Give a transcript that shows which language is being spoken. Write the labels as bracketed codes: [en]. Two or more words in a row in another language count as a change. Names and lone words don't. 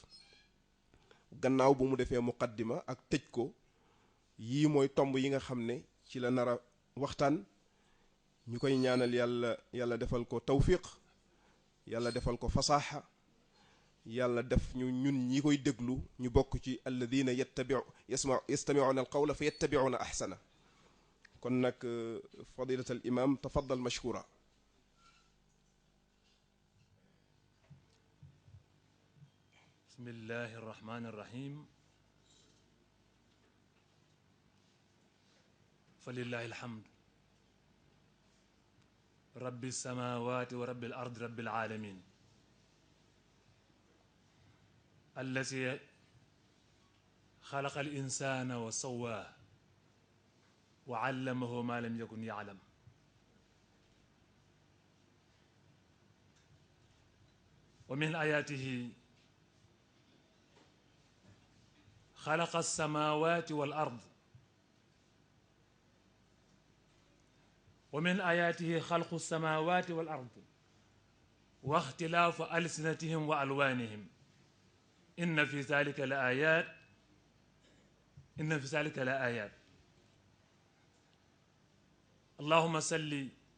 [wo] gannaaw bu mu defee muqaddima ak tëj ko yii mooy tomb yi nga xam ne ci la nar a waxtaan ñu koy ñaanal yàlla defal ko tawfiq yàlla defal ko fasaaxa yàlla def ñu ñun ñi koy déglu ñu bokk ci [ar] الذين يستمعون القول فيتبعون أحسنه [wo] kon nag [ar] فضيلة الإمام تفضل مشكورا بسم الله الرحمن الرحيم فلله الحمد رب السماوات ورب الأرض رب العالمين الذي خلق الإنسان وسواه وعلمه ما لم يكن يعلم ومن آياته خلق السماوات والأرض ومن آياته خلق السماوات والأرض واختلاف ألسنتهم وألوانهم إن في ذلك لآيات اللهم صل